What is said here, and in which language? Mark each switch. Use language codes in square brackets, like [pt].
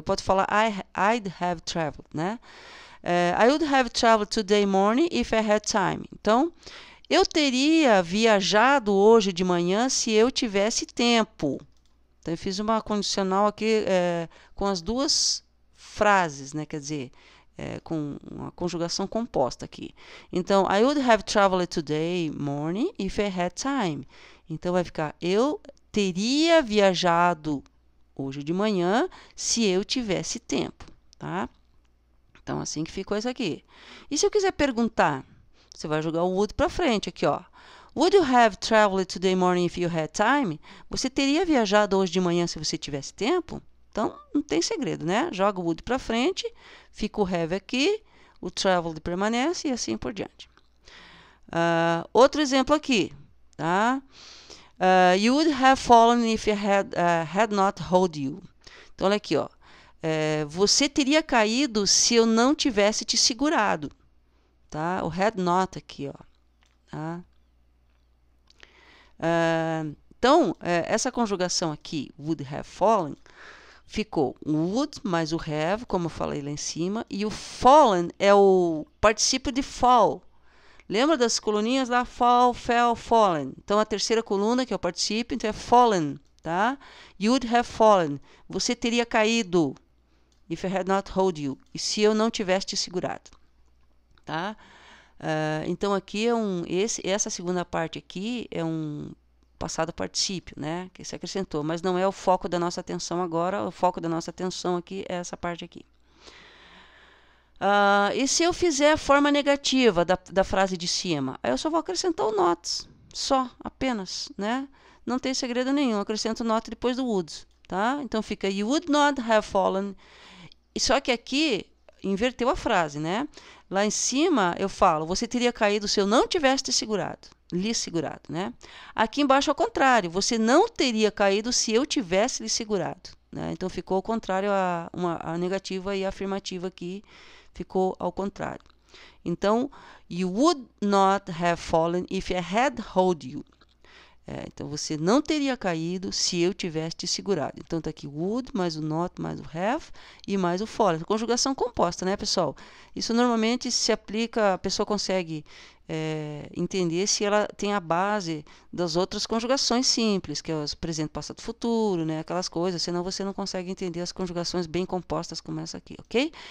[pt] Pode falar [en] I'd have traveled, [pt] né? [en] I would have traveled today morning if I had time. [pt] Então, eu teria viajado hoje de manhã se eu tivesse tempo. Então, eu fiz uma condicional aqui com as duas frases, né? Quer dizer, com uma conjugação composta aqui. Então, [en] I would have traveled today morning if I had time. [pt] Então, vai ficar, eu teria viajado hoje de manhã se eu tivesse tempo, tá? Então, assim que ficou isso aqui. E se eu quiser perguntar, você vai jogar o would para frente aqui, ó. [en] Would you have traveled today morning if you had time? [pt] Você teria viajado hoje de manhã se você tivesse tempo? Então, não tem segredo, né? Joga o would para frente, fica o have aqui, o traveled permanece e assim por diante. Outro exemplo aqui, tá? [en] You would have fallen if I had not hold you. [pt] Então, olha aqui, ó. Você teria caído se eu não tivesse te segurado, tá? O had not aqui, ó. Tá? Então, essa conjugação aqui, would have fallen, ficou o would mais o have, como eu falei lá em cima, e o fallen é o particípio de fall. Lembra das coluninhas lá? Fall, fell, fallen. Então, a terceira coluna, que é o particípio, então é fallen, tá? [en] You would have fallen. [pt] Você teria caído. [en] If I had not hold you. [pt] E se eu não tivesse te segurado. Tá? Então, aqui essa segunda parte aqui é um passado particípio, né? Que se acrescentou, mas não é o foco da nossa atenção agora. O foco da nossa atenção aqui é essa parte aqui. E se eu fizer a forma negativa da frase de cima? Aí eu só vou acrescentar o not, só, apenas, né? Não tem segredo nenhum, eu acrescento o not depois do would, tá? Então fica [en] you would not have fallen. [pt] Só que aqui inverteu a frase, né? Lá em cima eu falo, você teria caído se eu não tivesse lhe segurado, né? Aqui embaixo ao contrário, você não teria caído se eu tivesse lhe segurado, né? Então ficou ao contrário a negativa e a afirmativa aqui. Ficou ao contrário. [en] Então, you would not have fallen if I had hold you. [pt] Então, você não teria caído se eu tivesse te segurado. Então, está aqui would, mais o not, mais o have e mais o fallen. Conjugação composta, né, pessoal? Isso normalmente se aplica, a pessoa consegue entender se ela tem a base das outras conjugações simples, que é o presente, passado, futuro, né, aquelas coisas, senão você não consegue entender as conjugações bem compostas como essa aqui, ok?